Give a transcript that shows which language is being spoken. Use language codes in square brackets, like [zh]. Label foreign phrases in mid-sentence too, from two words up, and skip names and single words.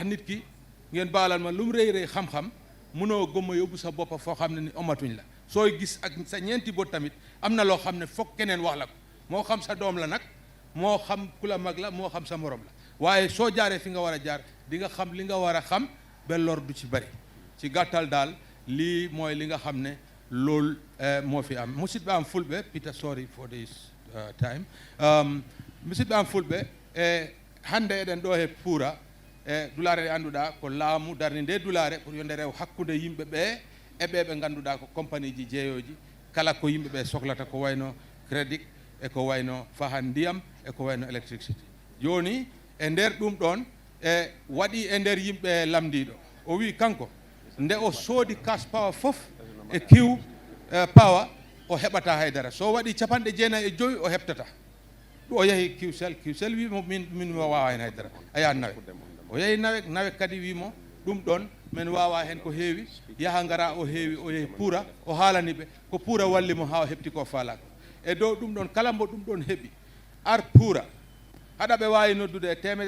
[wo] nit ki ngeen baalal ma lu mu rëy xam-xam mënoo gëmma yóbbu sa boppa foo xam ne ni omatuñ la sooy gis ak sa ñeenti bot tamit am na loo xam ne foog keneen wax la ko moo xam sa doom la nag moo xam ku la mag la moo xam sa morom la waaye soo jaaree fi nga war a jaar di nga xam li nga war a xam ba lor du ci bari ci gàttal daal lii mooy li nga xam ne loolu moo fi am [ff] musidɓe am fulɓe [en] Peter sorry for this time [ff] musidɓe am fulɓe hannde eɗen ɗo he PURA dulare ɗe annduɗaa ko laamu darni nde dulare pour yonde rew hakkude yimɓe ɓe e ɓe ɓe ngannduɗaa ko compagnie ji jeeyoji kala ko yimɓe ɓe sohlata ko wayno crédit e ko wayno fahan ndiyam e ko wayno électricité jooni e nder ɗum ɗon e waɗi e nder yimɓe lamdiɗo o wi kanko nde o soodi [en] cash power [ff] fof e Q power o heɓata haydara so waɗi 95 o heɓtata o yehi QCell wimo min wawa hen haydara aya NAWEC o yehi NAWEC kadi wimo ɗum ɗon min wawa hen ko heewi yaha ngara o heewi o yehi PURA o haalani ɓe ko PURA wallimo ha o heɓti ko falako e dow ɗum ɗon kala mbo ɗum ɗon heeɓi ar PURA haɗa ɓe wawi noddude e